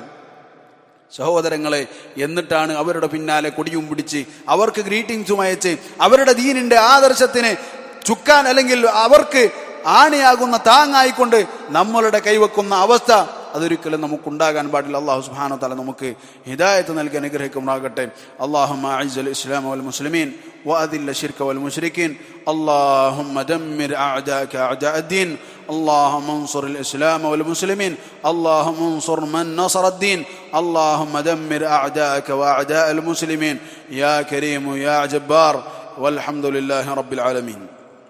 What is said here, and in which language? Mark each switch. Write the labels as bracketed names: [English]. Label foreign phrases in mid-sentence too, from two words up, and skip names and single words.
[Malayalam] സഹോദരങ്ങളെ, എന്നിട്ടാണ് അവരുടെ പിന്നാലെ കൊടിയും പിടിച്ച് അവർക്ക് ഗ്രീറ്റിംഗ്സും അയച്ച് അവരുടെ ദീനിന്റെ ആദർശത്തിന് ചുക്കാൻ, അല്ലെങ്കിൽ അവർക്ക് ആണിയാകുന്ന താങ്ങായിക്കൊണ്ട് നമ്മളുടെ കൈവെക്കുന്ന അവസ്ഥ അതൊരിക്കലും നമുക്കുണ്ടാകാൻ പാടില്ല. അല്ലാഹു [Arabic] سبحانه وتعالى [Malayalam] നമുക്ക് ഹിദായത്ത് നൽകി അനുഗ്രഹിക്കുമാറാകട്ടെ. [Arabic] اللهم أعز الإسلام والمسلمين وأذل الشرك والمشركين. اللهم دمر أعداءك أعداء الدين. اللهم انصر الإسلام والمسلمين. اللهم انصر من نصر الدين. اللهم دمر أعداءك وأعداء المسلمين يا كريم يا جبار. والحمد لله رب العالمين.